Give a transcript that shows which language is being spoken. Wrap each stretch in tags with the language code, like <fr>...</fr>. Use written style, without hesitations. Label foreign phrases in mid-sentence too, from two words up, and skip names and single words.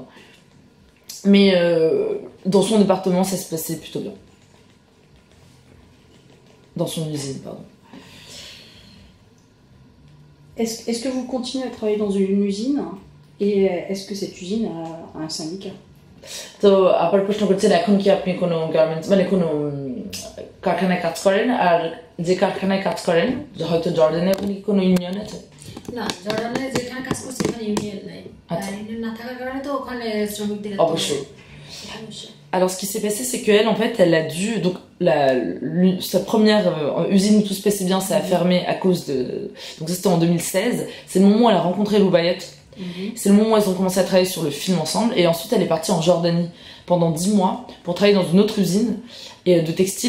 <fr>Mais dans son département, ça se passait plutôt bien. Dans son usine, pardon. Est-ce que vous continuez à travailler dans une usine? Et est-ce que cette usine a un syndicat?</fr> <bn>তো আবার প্রশ্ন করছেন, এখন কি আপনি কোনো গার্মেন্টস মানে কোনো কারখানায় কাজ করেন? আর যে কারখানায় কাজ করেন, হয়তো জর্ডানে, আপনি কোনো ইউনিয়ন আছে? না, জর্ডানে যেখানে কাজ করছি ওখানে ইউনিয়ন নাই। ইউনিয়ন না থাকার কারণে তো ওখানে শ্রমিকদের অবশ্যই।</bn> <fr>Alors, ce qui s'est passé, c'est qu'elle, en fait, elle a dû. Donc, sa première usine où tout se passait bien, ça a fermé à cause de. Donc, ça, c'était en 2016. C'est le moment où elle a rencontré Loubayet. C'est le moment où elles ont commencé à travailler sur le film ensemble. Et ensuite, elle est partie en Jordanie pendant 10 mois pour travailler dans une autre usine de textile.</fr>